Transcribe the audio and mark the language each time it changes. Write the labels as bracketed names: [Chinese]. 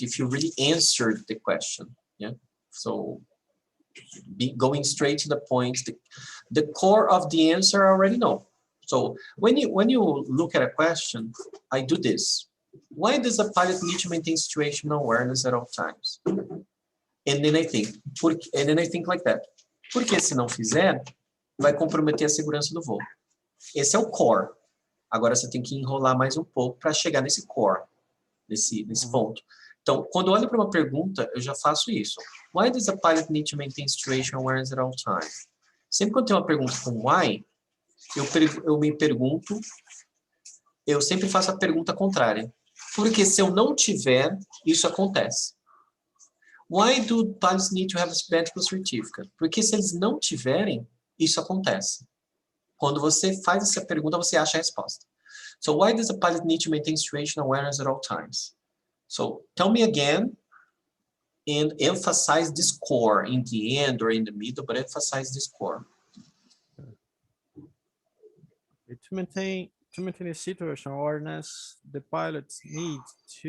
[English] If you really answered the question. Yeah. So going straight to the point. The core of the answer I already know. So when you look at a question, I do this. Why does a pilot need to maintain situational awareness at all times? And then I think like that. [Portuguese] Porque se não fizer, vai comprometer a segurança do voo. Esse é o core. Agora você tem que enrolar mais um pouco para chegar nesse core, nesse ponto. Então, quando eu olho para uma pergunta, eu já faço isso. [English] Why does a pilot need to maintain situational awareness at all times? [Portuguese] Sempre quando tem uma pergunta com why, eu me pergunto, eu sempre faço a pergunta contrária. Porque se eu não tiver, isso acontece. [English] Why do pilots need to have a medical certificate? [Portuguese] Porque se eles não tiverem, isso acontece. Quando você faz essa pergunta, você acha a resposta. [English] So why does a pilot need to maintain situational awareness at all times? So tell me again and emphasize this core in the end or in the middle, but emphasize this core. To maintain a situational awareness, the pilots need to...